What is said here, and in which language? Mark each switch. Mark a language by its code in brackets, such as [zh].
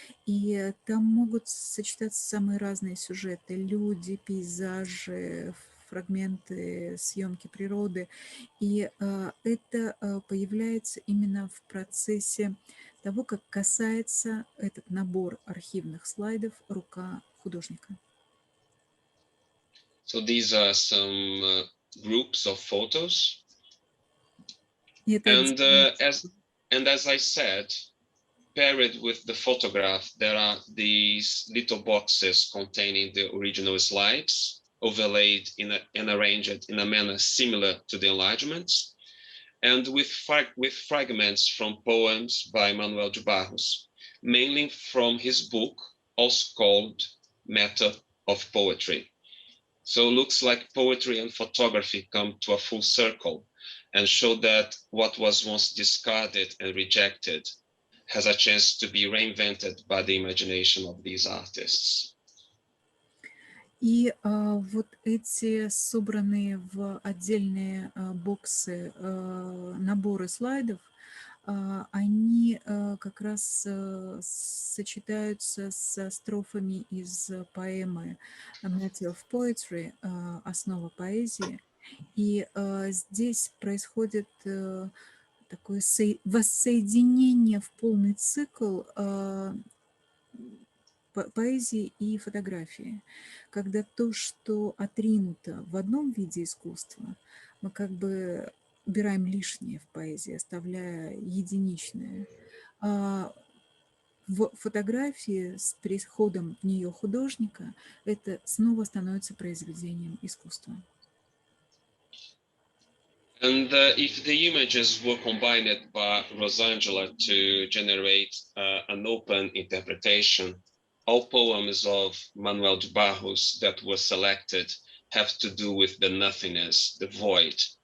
[ru] И там могут сочетаться самые разные сюжеты: люди, пейзажи, фрагменты съемки природы. И это появляется именно в процессе того, как касается этот набор архивных слайдов рука художника. [en] So these are some groups of photos. And as I said, paired with the photograph, there are these little boxes containing the original slides, overlaid and arranged in a manner similar to the enlargements, and with fragments from poems by Manuel de Barros, mainly from his book, also called Matter of Poetry. So it looks like poetry and photography come to a full circle and show that what was once discarded and rejected has a chance to be reinvented by the imagination of these artists. [ru] И вот эти собранные в отдельные боксы наборы слайдов, они как раз сочетаются со строфами из поэмы Matter of Poetry, «Основа поэзии». И здесь происходит такое воссоединение в полный цикл поэзии и фотографии, когда то, что отринуто в одном виде искусства, мы как бы убираем лишнее в поэзии, оставляя единичное. А в фотографии с приходом в нее художника это снова становится произведением искусства. [en] And if the images were combined by Rozanžele to generate an open interpretation, all poems of Manuel de Barros that were selected have to do with the nothingness, the void.